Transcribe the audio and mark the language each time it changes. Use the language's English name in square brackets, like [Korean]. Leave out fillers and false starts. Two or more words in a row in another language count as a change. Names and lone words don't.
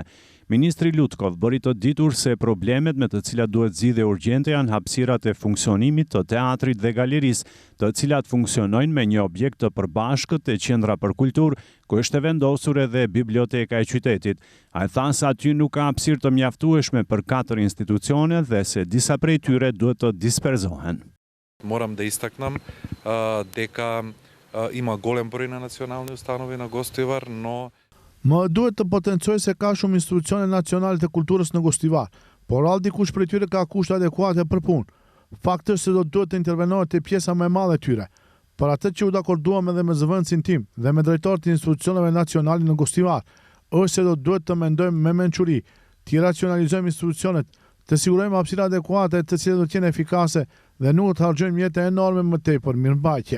[Albanian] Ministri Lutkov bëri të ditur se problemet me të cilat duhet zgjidhje urgjente janë hapësirat e funksionimit të teatrit dhe galerisë, të cilat funksionojnë me një objekt të përbashkët e qendra për kulturë, ku është vendosur edhe biblioteka e qytetit. Ai tha se aty nuk ka hapësirë të mjaftueshme për 4 institucione dhe se disa prej tyre duhet të disperzohen. [Macedonian] Морам да истакнам дека има голем број на национални установи на Гостивар, но [Albanian] Më duhet të potencoj se ka shumë institucione nacionale të kulturës në Gostivar, por dikush prej tyre ka kushte adekuate për punë. Fakti është se do duhet të intervenohet te pjesa më e madhe e tyre. Për atë që u dakorduam edhe me zëvendësin tim dhe me drejtorët e institucioneve nacionale në Gostivar, është se do duhet të mendojmë me mençuri, të racionalizojmë institucionet, të sigurojmë hapësira adekuate të cilat do të jenë efikase dhe nuk të harxojmë mjete enorme më tej për mirëmbajtje.